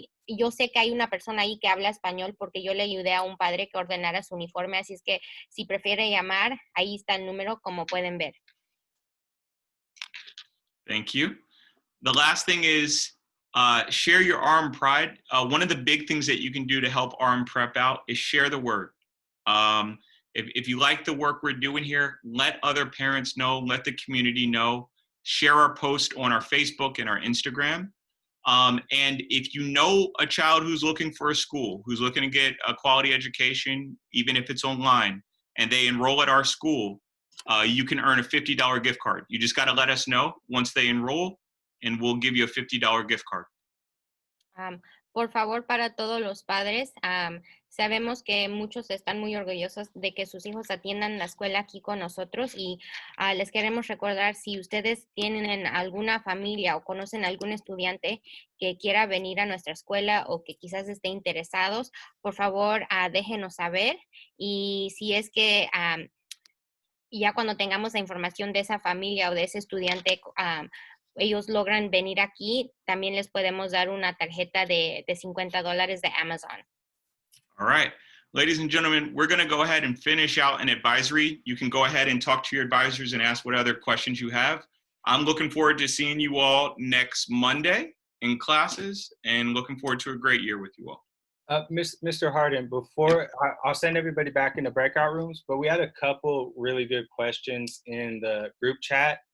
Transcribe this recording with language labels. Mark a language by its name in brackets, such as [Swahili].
[Spanish] Yo sé que hay una persona ahí que habla español porque yo le ayudé a un padre que ordenara su uniforme, así es que si prefiere llamar, ahí está el número como pueden ver. [English] Thank you. The last thing is share your RM Pride. One of the big things that you can do to help RM Prep out is share the word. If you like the work we're doing here, let other parents know, let the community know, share our post on our Facebook and our Instagram. And if you know a child who's looking for a school, who's looking to get a quality education, even if it's online, and they enroll at our school, you can earn a $50 gift card. You just got to let us know once they enroll, and we'll give you a $50 gift card. [Spanish] Por favor, para todos los padres, sabemos que muchos están muy orgullosos de que sus hijos atiendan la escuela aquí con nosotros y les queremos recordar, si ustedes tienen alguna familia o conocen algún estudiante que quiera venir a nuestra escuela o que quizás esté interesados, por favor, déjenos saber, y si es que ya cuando tengamos la información de esa familia o de ese estudiante, ellos logran venir aquí, también les podemos dar una tarjeta de $50 de Amazon. [English] All right. Ladies and gentlemen, we're going to go ahead and finish out an advisory. You can go ahead and talk to your advisors and ask what other questions you have. I'm looking forward to seeing you all next Monday in classes, and looking forward to a great year with you all. Mr. Hardin, before I'll send everybody back into breakout rooms, but we had a couple really good questions in the group chat.